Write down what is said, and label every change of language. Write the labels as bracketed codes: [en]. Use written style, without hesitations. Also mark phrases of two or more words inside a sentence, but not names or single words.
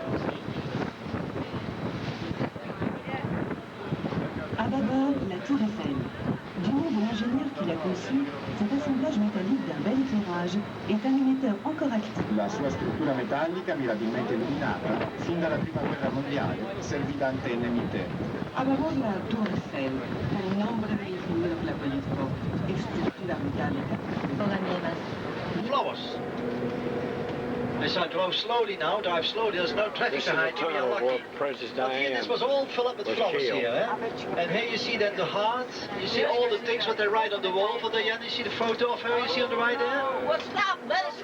[fr] À bâbord, la Tour Eiffel. Du nom de l'ingénieur qui l'a conçu, cet assemblage métallique d'un bel éclairage est un émetteur encore actif. [it] La sua struttura metallica, mirabilmente illuminata, fin dalla prima guerra mondiale, servì da antenne emittente. [fr] A bâbord, la Tour Eiffel, [es] un nombre de ingenieros la proyectó, estructura metálica. [ja] ここが見えます。 [en] Flowers. As I drove slowly now, drive slowly, there's no traffic This is the behind you, you're tunnel where lucky. Princess But here, Diana this was all filled up with was flowers killed. here, eh? And here you see then the heart, you see all the things what they write on the wall for Diana, you see the photo of her, you see on the right there? Well, stop, let us